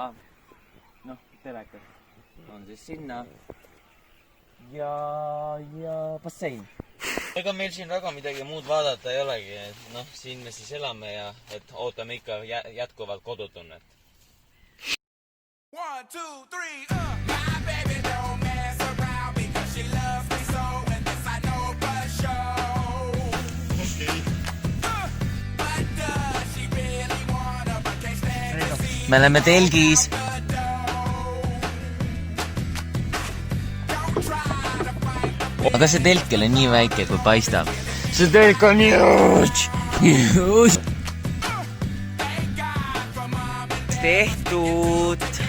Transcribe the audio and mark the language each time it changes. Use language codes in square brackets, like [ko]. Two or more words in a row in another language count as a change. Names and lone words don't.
[et] Noh, telekas on siis sinna. Ja bassein. Ega meil siin väga midagi muud vaadata ei olegi. Noh, siin me siis elame ja et ootame ikka jätkuvalt kodutunnet. 1, 2, 3, [en] My baby don't mess around because she loves me so, and this I know for sure. But does she really wanna, but can't stand to see [et] Me oleme telgis. Aga see telk ei ole nii väike, kui paistab. See telk on huge. Tehtud.